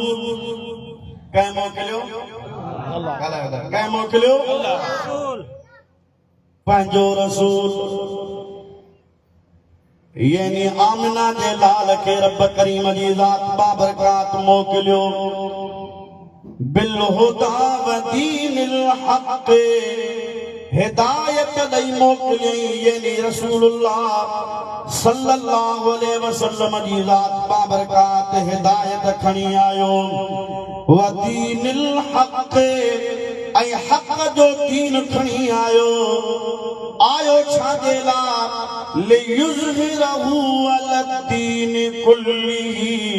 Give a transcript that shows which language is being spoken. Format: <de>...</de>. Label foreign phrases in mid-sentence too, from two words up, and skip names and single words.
<sd>कंहिं मोकिलियो? अल्लाह। कंहिं मोकिलियो? रसूल। पंहिंजो रसूल यानी आमिना जे लाल के रब करीम जी ज़ात बाबरकात मोकिलियो।</sd> <ar>بالهدى ودين الحق</ar> <sd>हिदायत ॾेई मोकिलियई, यानी रसूलुल्लाह</sd> <ar>صلى الله عليه وسلم</ar> <sd>जी ज़ात बाबरकात हिदायत खणी आयो।</sd> <ar>ودين الحق</ar> <sd>ऐं हक़ जो दीन खणी आयो आयो छाजे लाइ</sd> <ar>ليظهره على الدين كله</ar>